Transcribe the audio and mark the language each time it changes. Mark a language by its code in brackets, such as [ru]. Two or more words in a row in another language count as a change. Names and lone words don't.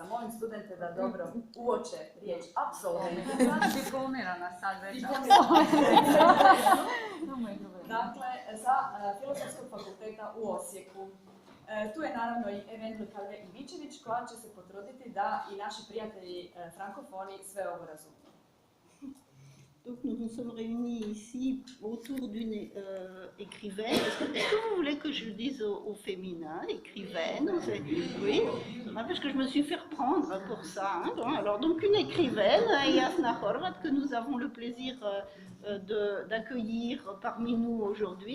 [hr] Molim studente da dobro uoče riječ apsolventica. Diplomirana sad već. Dakle, sa Filozofskog fakulteta u Osijeku. Tu je naravno i Evendlika Ivičević koja će se potruditi da i naši prijatelji frankofoni sve ovo razumiju. [fr] Donc nous nous sommes réunis ici autour d'une écrivaine. Est-ce que vous voulez que je dise au féminin, écrivaine? Oui, parce que je me suis fait reprendre pour ça. Hein. Alors donc une écrivaine, Jasna Horvat, que nous avons le plaisir d'accueillir parmi nous aujourd'hui.